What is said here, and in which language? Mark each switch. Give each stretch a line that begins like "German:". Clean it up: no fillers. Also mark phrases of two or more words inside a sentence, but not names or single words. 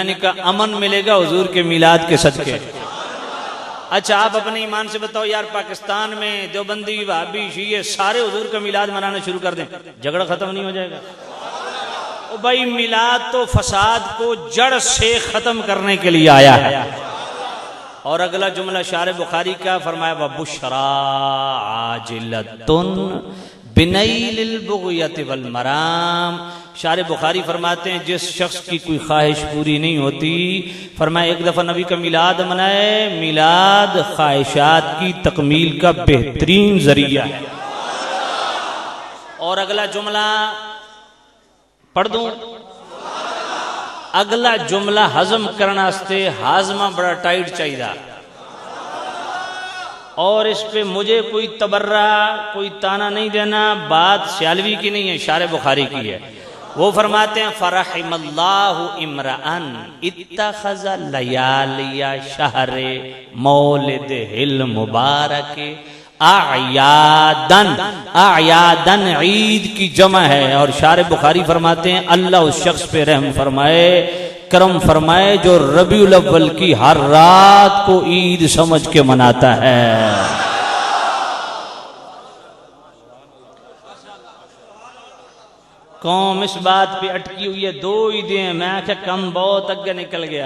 Urdu: میں نے کہا امن ملے گا حضور کے میلاد کے صدقے۔ اچھا آپ اپنے ایمان سے بتاؤ یار، پاکستان میں دیوبندی وہابی شیعے سارے حضور کا میلاد منانا شروع کر دیں، جھگڑا ختم نہیں ہو جائے گا? او بھائی میلاد تو فساد کو جڑ سے ختم کرنے کے لیے آیا ہے. اور اگلا جملہ شارح بخاری کا فرمایا
Arabic: وبشرى عاجلة بنيل البغية والمرام.
Urdu: شارح بخاری فرماتے ہیں جس شخص کی کوئی خواہش پوری نہیں ہوتی، فرمایا ایک دفعہ نبی کا میلاد منائے، میلاد خواہشات کی تکمیل کا بہترین ذریعہ ہے. اور اگلا جملہ پڑھ دوں، اگلا جملہ ہضم کرنے ہاضمہ بڑا ٹائٹ چاہیے، اور اس پہ مجھے کوئی تبرا کوئی طعنہ نہیں دینا، بات شالوی کی نہیں ہے، شارح بخاری کی ہے. وہ فرماتے ہیں
Arabic: فرحم الله امرأ اتخذ ليالي شهر مولد المبارك أعيادا.
Urdu: اعیاداً عید کی جمع ہے. اور شارح بخاری فرماتے ہیں اللہ اس شخص پہ رحم فرمائے کرم فرمائے جو ربیع الاول کی ہر رات کو عید سمجھ کے مناتا ہے. قوم اس بات پہ اٹکی ہوئی ہے، 2 عیدیں، میں کیا کم بہت اگے نکل گیا.